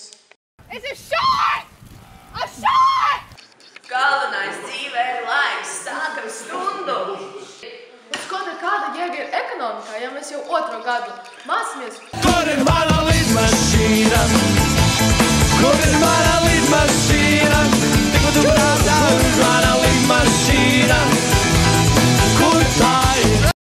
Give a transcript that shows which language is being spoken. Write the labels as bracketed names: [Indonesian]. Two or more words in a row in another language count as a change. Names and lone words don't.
[English] It's a shot! A shot! [Latvian] Galvenais dzīvē ir laiks, sākam stundu! Skolotāja, kāda jēga ir ekonomikā, ja mēs jau otro gadu mācāmies? Kur ir mana lidmašīna? Kur ir mana lidmašīna? Tikko tu braucā uz mana lidmašīna. Kur tā ir?